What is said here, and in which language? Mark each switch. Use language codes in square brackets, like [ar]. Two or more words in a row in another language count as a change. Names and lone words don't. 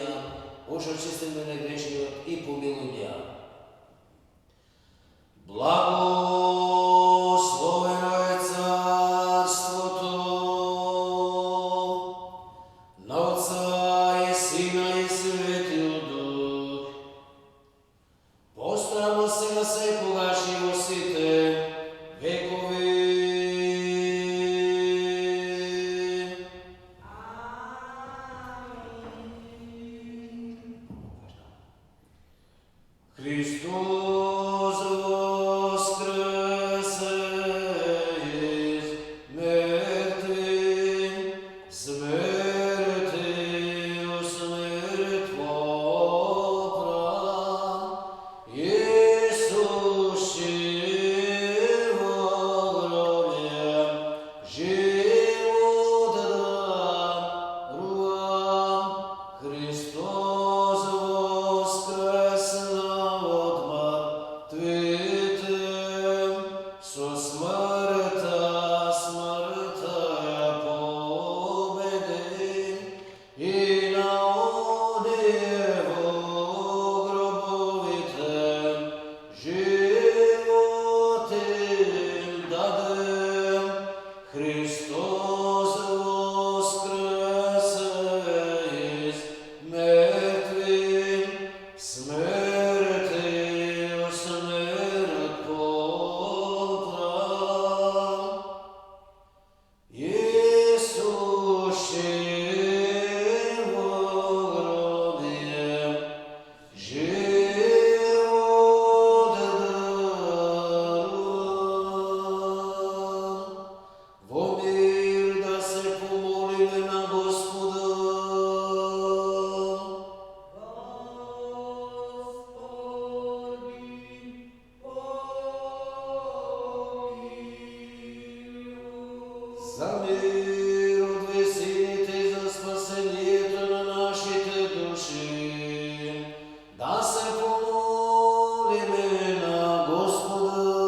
[mk] Боже, очисти ме негрешно и помилуй ме. Благословено е царството на Отца и Сина и Светия Дух. Поздраво сега секогаш и во сите векови. [cu] Христос воскресе из мертвых, смертью смерть попрал, Иисус во гробе живот даровал. [bg] Христос воскресна от мъртвите, со смъртта победи и на оние во гробовите живот им даде. [cu] Христос воскресе из мертвых, смертью смерть попрал. Иисус во гробе живот даровал. [mk] Во мир да се помолиме на Господа. За мир от висините и за спасението на нашите души, да се помолиме на Господа.